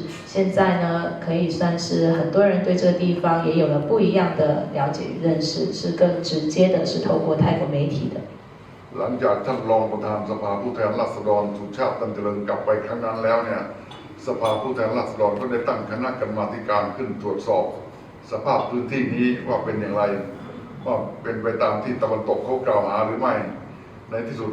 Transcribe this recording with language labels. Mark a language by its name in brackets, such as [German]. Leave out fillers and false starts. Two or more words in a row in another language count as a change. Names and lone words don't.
[Chinese] 现在呢，可以算是很多人对这个地方也有了不一样的了解与认识，是更直接的，是透过泰国媒体的。 [Thai] หลังจากท่านรองประธานสภาผู้แทนราษฎรสุชาติตันเจริญกลับไปครั้งนั้นแล้วเนี่ยสภาผู้แทนราษฎรก็ได้ตั้งคณะกรรมาธิการ ขึ้นตรวจสอบสภาพพื้นที่นี้ว่าเป็นอย่างไรว่าเป็นไปตามที่ตะวันตกเขากล่าวหาหรือไม่ในที่สุด